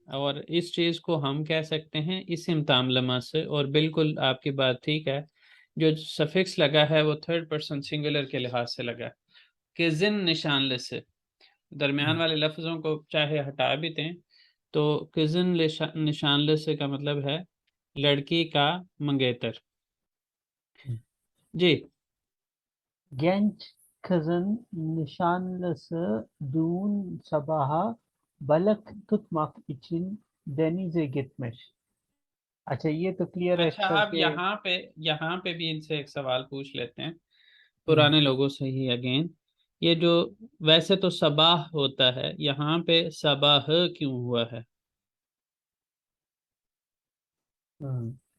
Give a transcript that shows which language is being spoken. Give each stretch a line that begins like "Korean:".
Hindi: और इस चीज़ को हम कह सकते हैं इस्म तामलमा से, और बिल्कुल आपकी बात ठीक है, जो सफिक्स लगा है वो थर्ड पर्सन सिंगुलर के लिहाज से लगा है कि जिन निशान से दरमियान वाले लफ्ज़ों को चाहे हटा भी दें तो
Turkish: किजन निशान से
Hindi: का मतलब है लड़की का मंगेतर। जी।
Turkish: Genç kızın nişanlısı düğün sabahı balık tutmak için denize gitmiş।
Hindi: अच्छा, ये तो क्लियर है अच्छा, सर अब के। यहाँ पे भी इनसे एक सवाल पूछ लेते हैं हम्म, पुराने लोगों से ही अगेन। ये जो वैसे तो सबाह होता है, यहाँ पे सबाह क्यों हुआ है? हम्म,